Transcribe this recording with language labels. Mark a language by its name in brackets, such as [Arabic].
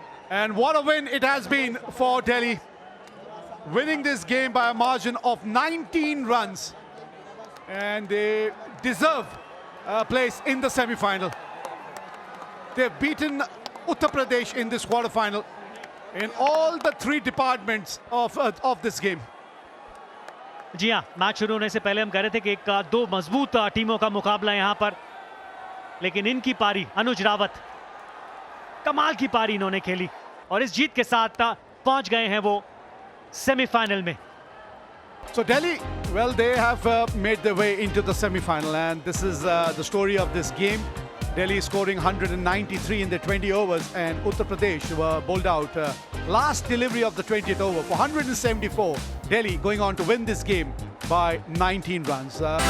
[English] And what a win it has been for Delhi. Winning this game by a margin of 19 runs. And they deserve a place in the semi-final. They've beaten Uttar Pradesh in this quarter-final in all the 3 departments of this game. [Hindi] जी हाँ, match शुरू होने से पहले हम कह रहे थे कि 2 मजबूत टीमों का मुकाबला यहां पर, लेकिन इनकी पारी, अनुज रावत, कमाल की पारी इन्होंने खेली और इस जीत के साथ पहुंच गए हैं वो सेमीफाइनल में. [English] So Delhi, well, they have made their way into the semi-final, and this is the story of this game. Delhi scoring 193 in the 20 overs, and Uttar Pradesh were bowled out last delivery of the 20th over for 174. Delhi going on to win this game by 19 runs.